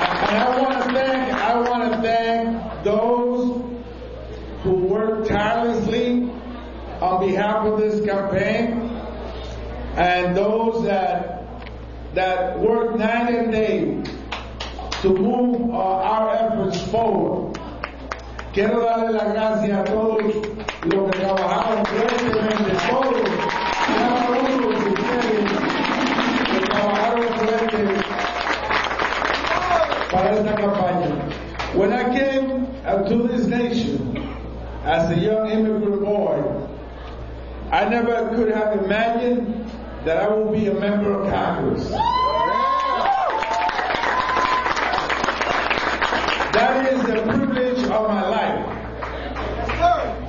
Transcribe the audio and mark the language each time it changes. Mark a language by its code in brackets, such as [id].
[en] And I want to thank those who worked tirelessly on behalf of this campaign. And those that work night and day to move our efforts forward. [es] Quiero darle las gracias a todos los que trabajaron fuertemente, todos cada uno de ustedes que trabajaron fuerte para esta campaña. [en] When I came to this nation as a young immigrant boy, I never could have imagined that I will be a member of Congress. That is the privilege of my life.